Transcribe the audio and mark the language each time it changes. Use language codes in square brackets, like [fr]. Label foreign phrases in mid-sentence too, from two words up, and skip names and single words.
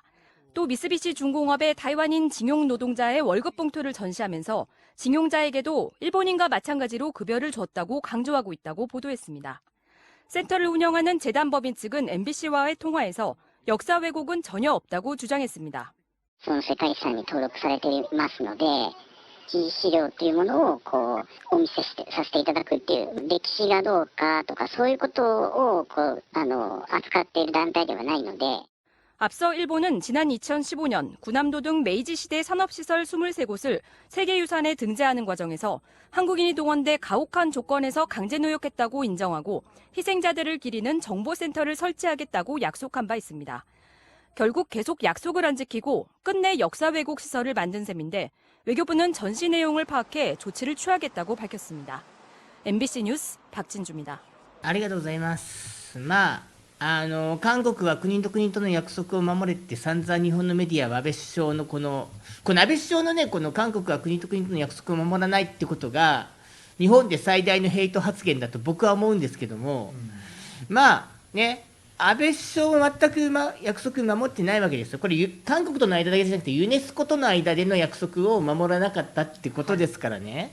[ko] 또 미쓰비시 중공업의 타이완인 징용 노동자의 월급 봉투를 전시하면서 징용자에게도 일본인과 마찬가지로 급여를 줬다고 강조하고 있다고 보도했습니다. 센터를 운영하는 재단법인 측은 MBC와의 통화에서 역사 왜곡은 전혀 없다고 주장했습니다. [ja] その世界遺産に登録されていますので、記事資料というものをお見せさせていただくっていう歴史がどうかとかそういうことを扱っている団体ではないので。 [ko] 앞서 일본은 지난 2015년 군함도 등 메이지 시대 산업시설 23곳을 세계유산에 등재하는 과정에서 한국인이 동원돼 가혹한 조건에서 강제 노역했다고 인정하고 희생자들을 기리는 정보센터를 설치하겠다고 약속한 바 있습니다. 결국 계속 약속을 안 지키고 끝내 역사 왜곡 시설을 만든 셈인데 외교부는 전시 내용을 파악해 조치를 취하겠다고 밝혔습니다. MBC 뉴스 박진주입니다. [ja] ありがとうございます。韓国は国と国との約束を守れって散々日本のメディアは安倍首相のこの安倍首相のね、この韓国は国と国との約束を守らないってことが日本で最大のヘイト発言だと僕は思うんですけども、まあね、安倍首相は全く約束守ってないわけですよ。これ韓国との間だけじゃなくてユネスコとの間での約束を守らなかったってことですからね。